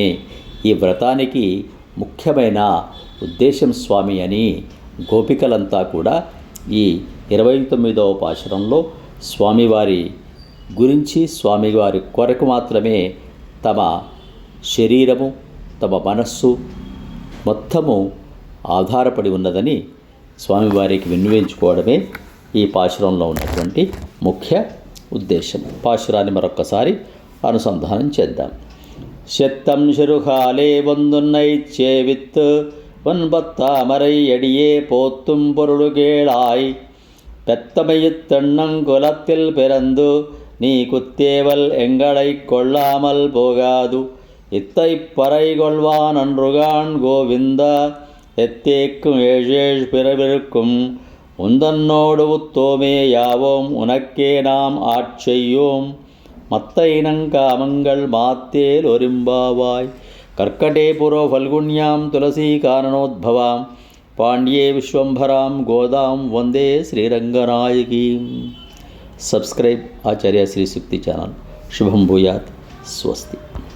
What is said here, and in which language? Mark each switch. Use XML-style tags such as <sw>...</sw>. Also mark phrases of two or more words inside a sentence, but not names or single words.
<te>ఈ వ్రతానికి ముఖ్యమైన ఉద్దేశం స్వామి అని గోపికలంతా కూడా ఈ 29వ పాశురంలో స్వామివారి గురించి, స్వామివారి కొరకు మాత్రమే తమ శరీరము, తమ మనస్సు మొత్తము ఆధారపడి ఉన్నదని స్వామివారికి విన్నవించుకోవడమే ఈ పాశురంలో ఉన్నటువంటి ముఖ్య ఉద్దేశం. పాశురాన్ని మరొక్కసారి అనుసంధానం చేద్దాం.</te> <ta>சிற்றஞ் சிறுகாலே வந்துன்னைச் சேவித்து உன் பொற்றாமரை அடியே போற்றும் பொருள் கேளாய். பெத்தமையுத்தெண்ணங் குலத்தில் பிறந்து நீ குத்தேவல் எங்களை கொள்ளாமல் போகாது. இத்தை பறைகொள்வான் அன்றுகான் கோவிந்த எத்தேக்கும் ஏழேழ் பிறவிருக்கும் உந்தன்னோடு உத்தோமே யாவோம் உனக்கே நாம் ஆட்செய்யோம் மத்த இனங்காமங்கள் மாத்தேல் ஒரும்பாவாய்.</ta> <sa>कर्कटे पूर्व फल्गुन्यां तुलसी काननोद्भवाम् पाण्ड्ये विश्वम्भरां गोदां वन्दे श्रीरङ्गनायकीम्.</sa> <te>సబ్స్క్రైబ్ ఆచార్య శ్రీ సూక్తి ఛానల్.</te> <sa>शुभं भूयात्। स्वस्ति.</sa>